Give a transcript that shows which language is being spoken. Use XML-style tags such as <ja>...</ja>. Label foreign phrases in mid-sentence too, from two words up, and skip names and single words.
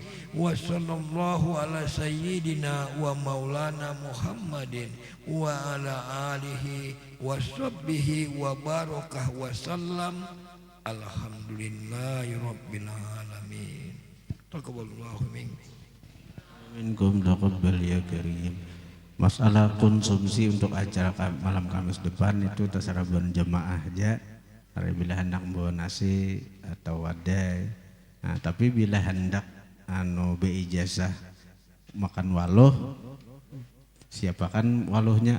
<ar>وصلى الله على سيدنا ومولانا محمد وعلى آله وصحبه وبارك وسلم. الحمد لله رب العالمين. تقبل الله منكم تقبل يا كريم.</ar> <bjn>Masalah konsumsi untuk acara malam Kamis depan itu terserah bulan jemaah aja. Bila hendak bawa nasi atau wadai. Nah, tapi bila hendak beijazah makan waluh, siapakan waluhnya?</bjn>